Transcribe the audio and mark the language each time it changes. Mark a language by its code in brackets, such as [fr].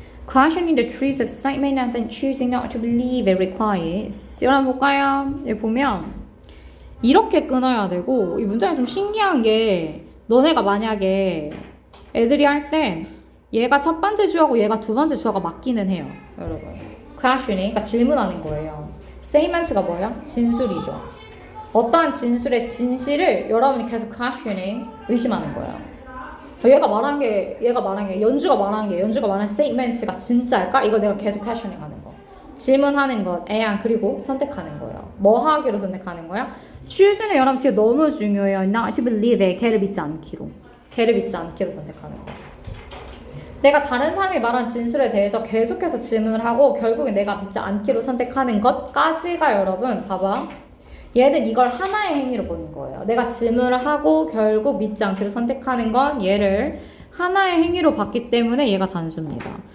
[en] Questioning the truth of statement and then choosing not to believe it requires. [ko] 여러분 볼까요? 여기 보면 이렇게 끊어야 되고 이 문장이 좀 신기한 게 너네가 만약에 애들이 할 때 얘가 첫 번째 주어고 얘가 두 번째 주어가 맞기는 해요. 여러분. questioning, 그러니까 질문하는 거예요. statement가 뭐예요? 진술이죠. 어떠한 진술의 진실을 여러분이 계속 questioning, 의심하는 거예요. 얘가 말한 게, 연주가 말한 statement가 진짜일까? 이걸 내가 계속 questioning 하는 거. 질문하는 것, 애양, 그리고 선택하는 거예요. 뭐 하기로 선택하는 거야? choose는 여러분 뒤에 너무 중요해요. [en] not to believe it, [ko] 걔를 믿지 않기로. 걔를 믿지 않기로 선택하는 거. 내가 다른 사람이 말한 진술에 대해서 계속해서 질문을 하고 결국에 내가 믿지 않기로 선택하는 것까지가 여러분 봐봐. 얘는 이걸 하나의 행위로 보는 거예요. 내가 질문을 하고 결국 믿지 않기로 선택하는 건 얘를 하나의 행위로 봤기 때문에 얘가 단수입니다.